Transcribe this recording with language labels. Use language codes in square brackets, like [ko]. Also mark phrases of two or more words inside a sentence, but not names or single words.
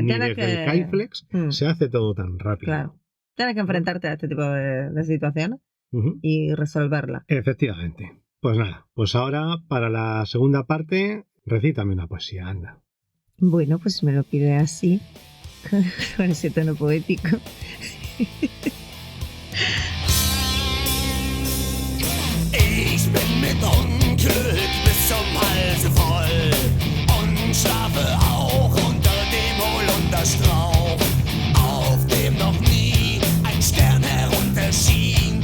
[es] ni desde el Kaiflex se hace todo tan rápido. Claro. Tienes que enfrentarte a este tipo de situaciones y resolverlas. Efectivamente. Pues nada, pues ahora para la segunda parte, recítame una poesía, anda. Bueno, pues me lo pide así, con ese tono poético. [de] Ich bin mit Unglück bis zum Halse voll und schlafe auch unter dem Holunderstrauch, auf dem noch nie ein Stern herunterschien.